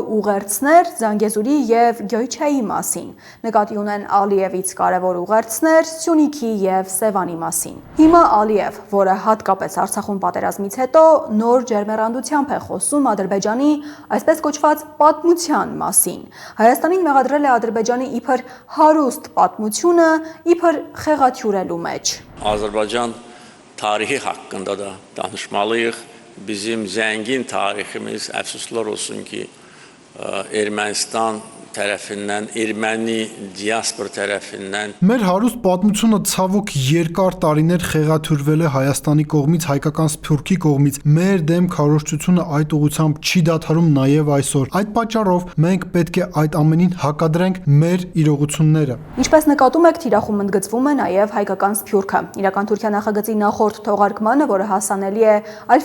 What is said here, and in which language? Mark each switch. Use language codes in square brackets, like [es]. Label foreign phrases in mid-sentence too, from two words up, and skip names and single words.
[hy] ուղերձներ Զանգեզուրի եւ Գյոյչայի մասին։ Նկատի ունեն Ալիևից կարևոր Սյունիքի եւ Սևանի մասին։ Հիմա Ալիև, որը հատկապես Արցախում պատերազմից հետո նոր ջերմեռանդությամբ է խոսում Ադրբեջանի այսպես կոչված պատմության մասին։ Հայաստանին մեղադրել է Ադրբեջանի իբր հարուստ պատմությունը, իբր խեղաթյուրելու մեջ։ [az] Azərbaycan tarihi haqqında da danışmalıyıq. Bizim zəngin tariximiz əfsuslar olsun ki, Ermənistan tərəfindən, erməni diaspor tərəfindən [hy] Մեր հարուստ պատմությունը ցավոք երկար տարիներ խեղաթյուրվել է Հայաստանի կողմից, հայկական սփյուռքի կողմից։ Մեր դեմ քարոզչությունը այդ ուղղությամբ չի դադարում նաև այսօր։ Այդ պատճառով մենք պետք է այդ ամենին հակադրենք մեր իրողությունները։ Ինչպես նկատում եք, թիրախում ընդգծվում է նաև հայկական սփյուռքը։ Իրական Թուրքիա նախագծի նախորդ թողարկմանը, որը հասանելի է Alpha